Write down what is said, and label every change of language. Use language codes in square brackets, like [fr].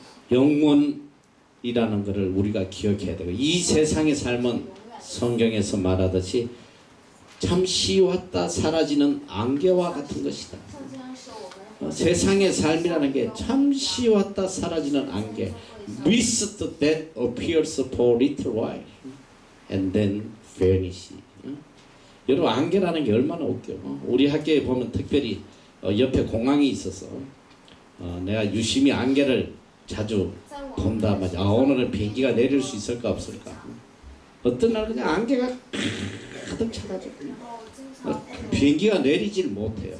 [ko] 영원이라는 것을 우리가 기억해야 되고, 이 세상의 삶은 성경에서 말하듯이 잠시 왔다 사라지는 안개와 같은 것이다. 세상의 삶이라는 게 잠시 왔다 사라지는 안개. [en] Mist that appears for little while and then vanish. [ko] 여러분, 안개라는 게 얼마나 웃겨. 우리 학교에 보면 특별히 옆에 공항이 있어서 내가 유심히 안개를 자주 본다 말이야. 오늘은 비행기가 내릴 수 있을까 없을까. 어떤 날 그냥 안개가 가득 차가지고 비행기가 내리질 못해요.